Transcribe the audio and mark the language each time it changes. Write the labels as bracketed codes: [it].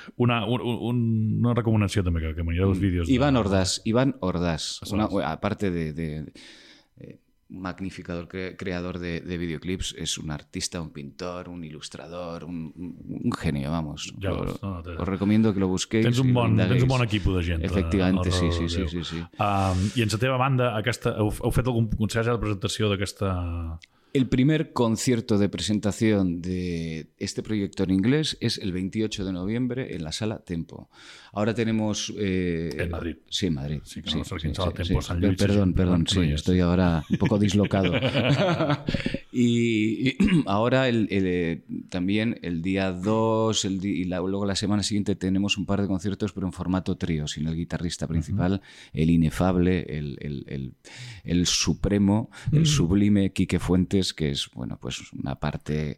[es] Una recomendación también que me llevo los vídeos. Iván Ordaz. Aparte de magnificador creador de videoclips, es un artista, un pintor, un ilustrador, un genio, vamos. Os recomiendo que lo busquéis. [ca] Tens un bon equip de gent. [es] Efectivamente, sí. [ca] I en la teva banda, heu fet algun concert de presentació d'aquesta... [es] El primer concierto de presentación de este proyecto en inglés es el 28 de noviembre en la Sala Tempo. Ahora tenemos... En Madrid. Sí, en Madrid. Sí, en Sala Tempo, San Lluís. Perdón, estoy ahora un poco dislocado. y ahora también el día 2 luego la semana siguiente tenemos un par de conciertos, pero en formato trío, sin el guitarrista principal, el inefable, el supremo, el sublime Quique Fuente, que es, bueno, pues una parte,